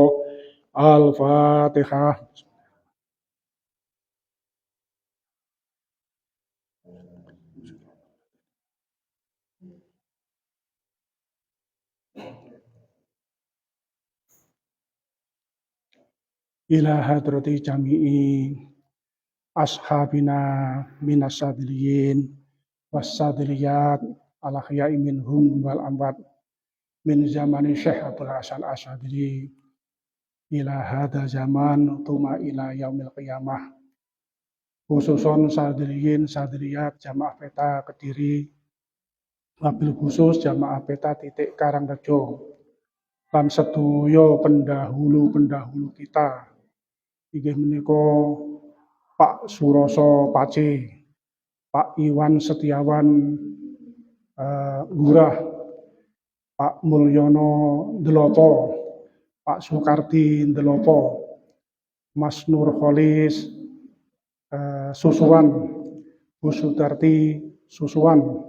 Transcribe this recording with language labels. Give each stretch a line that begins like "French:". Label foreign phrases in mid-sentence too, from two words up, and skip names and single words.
Arabic: الفاتحة إلى حضرة جميع أصحابنا من الشاذليين والشاذليات الأحياء منهم والأموات من زمان شيخ عبد حسن الشاذلي إلى هذا زمان ثم إلى يوم القيامة خصوصا شاذليين
Indonesian: sadiliyat jamaah peta Kediri
Arabic: وبالخصوص
Indonesian: jamaah peta
Javanese: titik Karangrejo lan sedaya
Indonesian: pendahulu kita
Javanese: inggih menika Pak Suroso Pace, Pak Iwan Setiawan Lurah, Pak Mulyono Ndelopo, Pak Soekardi Ndelopo, Mas Nurholis Susuwan, Bu Sudarti Susuwan.